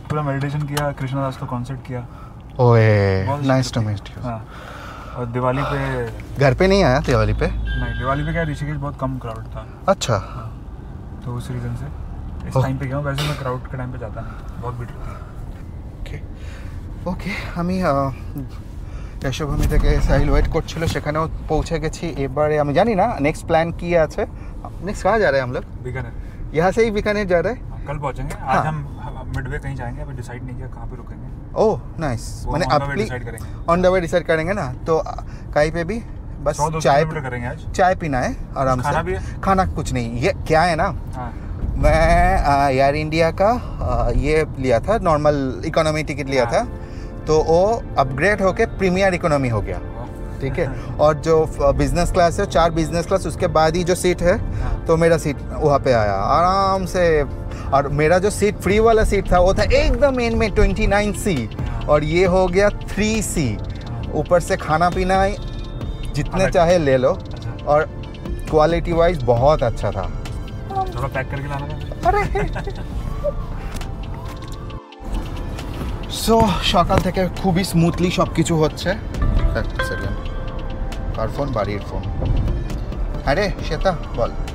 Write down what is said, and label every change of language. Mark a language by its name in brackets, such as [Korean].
[Hindi] पूरा मेडिटेशन किया, कृष्णदास का कॉन्सर्ट किया। ओए नाइस टू मीट यू। हाँ, और दिवाली पे घर पे नहीं आया? दिवाली पे नहीं, दिवाली पे क्या ऋषिकेश बहुत कम क्राउड था। अच्छा, तो उस रीज़न से इस टाइम पे गया हूँ। वैसे मैं क्राउड के टाइम पे जाता नहीं, बहुत भीड़ रहती है। [Bangla] ওকে আমি যশোভূমি থেকে সাহিল ওয়েট করছিল, সেখানেও পৌঁছে গেছি। এবারে আমি জানি না নেক্সট प्लान কি আছে। [Hindi] नेक्स्ट कहाँ जा रहे हैं हम लोग? बीकानेर। यहाँ से ही बीकानेर जा रहे हैं? कल पहुँचेंगे। आज हम मिडवे कहीं जाएंगे, अभी डिसाइड नहीं किया कहाँ पे रुकेंगे। ओह नाइस, मैंने अपनी डिसाइड करेंगे, ऑन द वे डिसाइड करेंगे ना। तो कहीं पे भी बस 100-200 चाय किलोमीटर करेंगे आज। चाय पीना है आराम से। खाना भी है? खाना कुछ नहीं। ये क्या है ना, हाँ, मैं एयर इंडिया का ये लिया था, नॉर्मल इकोनॉमी टिकट लिया था, तो वो अपग्रेड होके प्रीमियर इकोनॉमी हो गया, ठीक है। और जो बिजनेस क्लास है, 4 बिजनेस क्लास, उसके बाद ही जो सीट है, तो मेरा सीट वहाँ पे आया आराम से। और मेरा जो सीट फ्री वाला सीट था वो था एकदम एंड में 29C। और ये हो गया 3C, ऊपर से खाना पीना जितने चाहे ले लो, और क्वालिटी वाइज बहुत अच्छा था। थोड़ा पैक करके लाना था। [Bangla] আরে সো সকাল থেকে খুবই স্মুথলি সব কিছু হচ্ছে। এক সেকেন্ড, কার ফোন? বাড়ির ফোন। আরে শ্বেতা বল।